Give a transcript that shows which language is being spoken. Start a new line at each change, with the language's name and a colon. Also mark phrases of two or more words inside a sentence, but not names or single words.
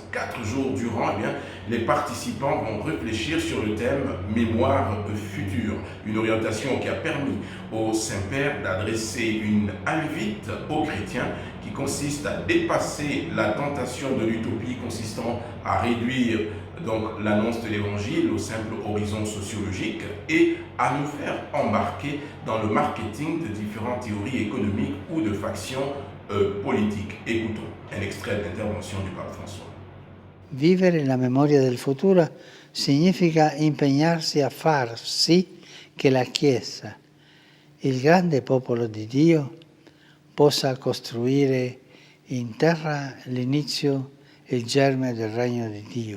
French: 4 jours durant, les participants vont réfléchir sur le thème « Mémoire future », une orientation qui a permis au Saint-Père d'adresser une invite aux chrétiens qui consiste à dépasser la tentation de l'utopie consistant à réduire donc l'annonce de l'évangile au simple horizon sociologique et à nous faire embarquer dans le marketing de différentes théories économiques ou de factions politiques. Écoutons un extrait d'intervention du pape François.
Italian: Vivere la memoria del futuro significa impegnarsi a far sì che la Chiesa, il grande popolo di Dio, possa costruire in terra l'inizio e il germe del regno di Dio.